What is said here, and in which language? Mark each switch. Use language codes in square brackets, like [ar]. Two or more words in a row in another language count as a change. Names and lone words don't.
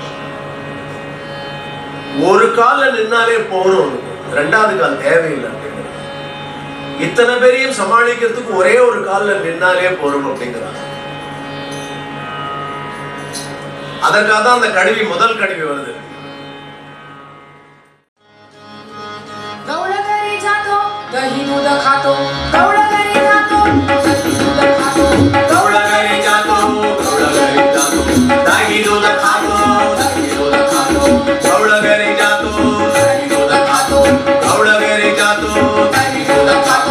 [ta] ஒரு கால்ல நின்னாலே போறோம், ரெண்டாவது கால் தேவையில்லை அப்படிங்கிற. இத்தனை பேரையும் சமாளிக்கிறதுக்கு ஒரே ஒரு கால்ல நின்னாலே போறோம் அப்படிங்கிறாங்க. அதற்காக தான் அந்த கடுவி, முதல் கடுவி வருது. [mr] दही दूध खातो गौड़ घरी जातो, दही दूध खातो गौड़ घरी जातो, गौड़ घरी जातो, दही दूध खातो, दही दूध खातो, गौड़ घरी जातो, दही दूध खातो, गौड़ घरी जातो, दही दूध खातो.